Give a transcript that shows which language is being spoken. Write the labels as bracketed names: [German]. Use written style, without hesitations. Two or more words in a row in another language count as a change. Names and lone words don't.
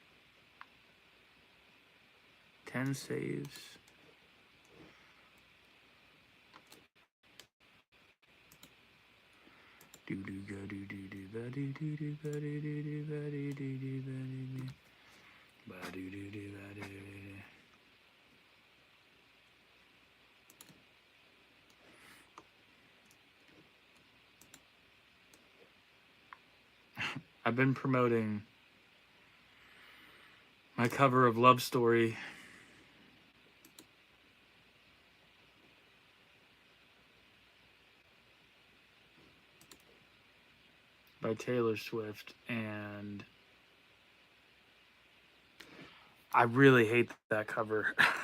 [English] 10 saves. Do do go do do do ba do do do ba do do do ba do do do ba do do ba do do do ba do do do. I've been promoting my cover of Love Story by Taylor Swift, and I really hate that cover.